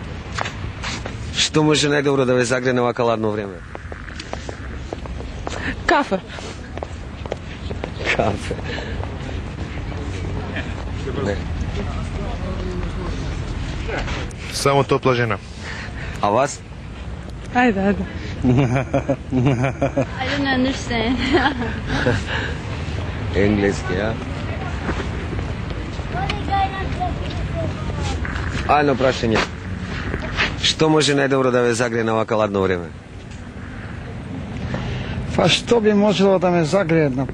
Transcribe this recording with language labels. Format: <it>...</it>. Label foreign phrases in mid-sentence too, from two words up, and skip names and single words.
<mk>Што може најдобро да ве загрее на овака ладно време? Кафе. Кафе. Не. Само топла жена. А вас? Ајде.</mk> <en>I don't understand.</en> <mk>Енглески, ја? Ајно прашање. Што може најдобро да ве загрее на овака ладно време? Па што би можело да ме загрее на...</mk>